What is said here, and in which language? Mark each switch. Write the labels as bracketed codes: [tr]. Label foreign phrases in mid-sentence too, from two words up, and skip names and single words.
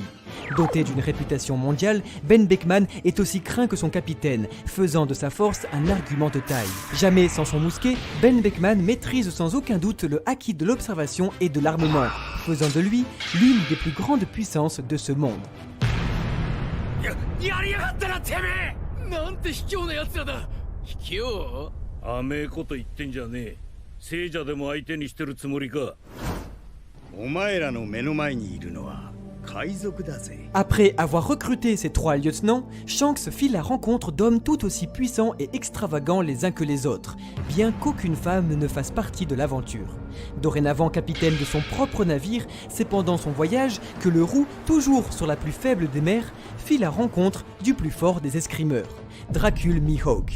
[fr] Doté d'une réputation mondiale, Ben Beckman est aussi craint que son capitaine, faisant de sa force un argument de taille. Jamais sans son mousquet, Ben Beckman maîtrise sans aucun doute le acquis de l'observation et de l'armement, faisant de lui l'une des plus grandes puissances de ce monde. [ja] やりやがったなてめえなんて卑怯な奴らだ卑怯甘えこと言ってんじゃねえ聖者でも相手にしてるつもりかお前らの目の前にいるのは [fr] Après avoir recruté ces trois lieutenants, Shanks fit la rencontre d'hommes tout aussi puissants et extravagants les uns que les autres, bien qu'aucune femme ne fasse partie de l'aventure. Dorénavant capitaine de son propre navire, c'est pendant son voyage que le roux, toujours sur la plus faible des mers, fit la rencontre du plus fort des escrimeurs, Dracul Mihawk.